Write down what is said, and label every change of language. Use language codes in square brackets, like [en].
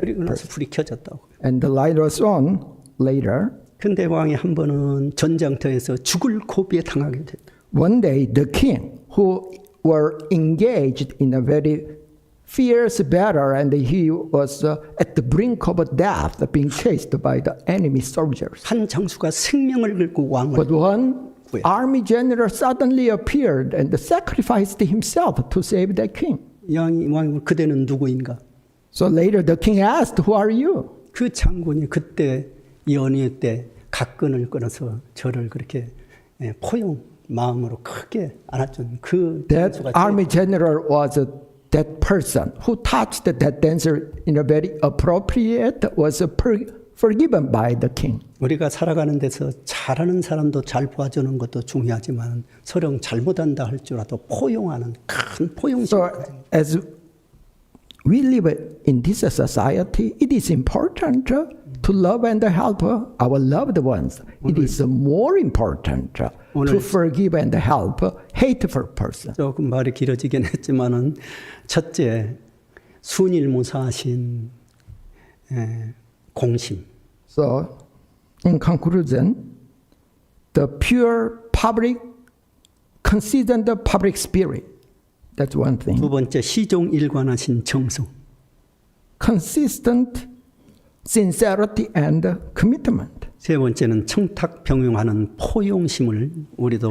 [ko] 그리고 나서 불이 켜졌다고. [en] And the light was on later. [ko] 근데 왕이 한 번은 전장터에서 죽을 고비에 당하게 됐다. [en] One day, the king, who were engaged in a very fierce battle, and he was at the brink of death, being chased by the enemy soldiers. [ko] 한 장수가 생명을 걸고 왕을 [en] But one army general suddenly appeared and sacrificed himself to save the king. [ko] 왕이 그대는 누구인가? [en] So later, the king asked, "Who are you?" [ko] 그 장군이 그때 연회 때 갓끈을 끊어서 저를 그렇게 포용 마음으로 크게 안아준 그 [en] That [ko] 장수가 [en] army general was that person who touched that dancer in a very appropriate, was forgiven by the king. [ko] 우리가 살아가는 데서 잘하는 사람도 잘 봐주는 것도 중요하지만 서령 잘못한다 할지라도 포용하는 큰 포용심. [en] So as we live in this society, it is important to love and help our loved ones. It is more important to forgive and help hateful persons. [ko] 조금 말이 길어지긴 했지만은 첫째 순일무사하신 공심. [en] So in conclusion, the pure public, consistent public spirit. That's one thing. [ko] 두 번째 시종일관하신 정성. [en] Consistent sincerity and commitment. [ko] 세 번째는 청탁 병용하는 포용심을 우리도